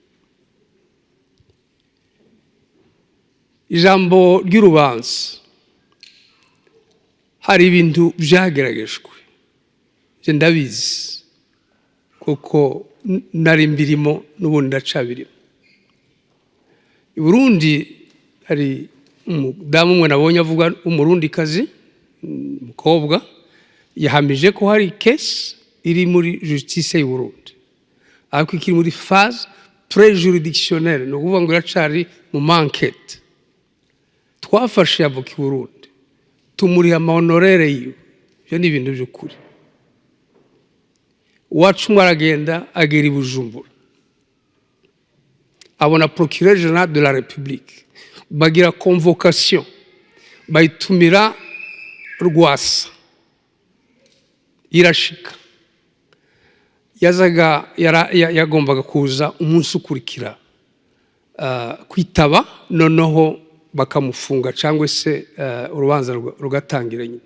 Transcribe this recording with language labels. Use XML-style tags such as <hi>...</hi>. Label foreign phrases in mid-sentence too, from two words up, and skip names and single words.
<rn>Ijambo ry'urubanza, hari ibintu byageragejwe, ndabizi kuko nari mbirimo n'ubundi ndacabirimo. I Burundi hari umudamu umwe nabonye avuga, umurundikazi, umukobwa, yahamije ko hari case iri muri justice y'u Burundi, ariko ikiri muri</rn> <fr>phase préjuridictionnelle,</fr> <rn>no kuvuga ngo iracari mu enquête. Twafashe avoka i Burundi tumuriha amahonorere yiwe. Ibyo ni ibintu by'ukuri. Uwacu umwe aragenda agera i Bujumbura, abona</rn> <fr>procureur général de la République,</fr> <rn>bagira convocation, bayitumira Rwasa, irashika. Yagombaga kuza umunsi ukurikira kwitaba, noneho bakamufunga cyangwa se urubanza rugatangira nyine.</rn>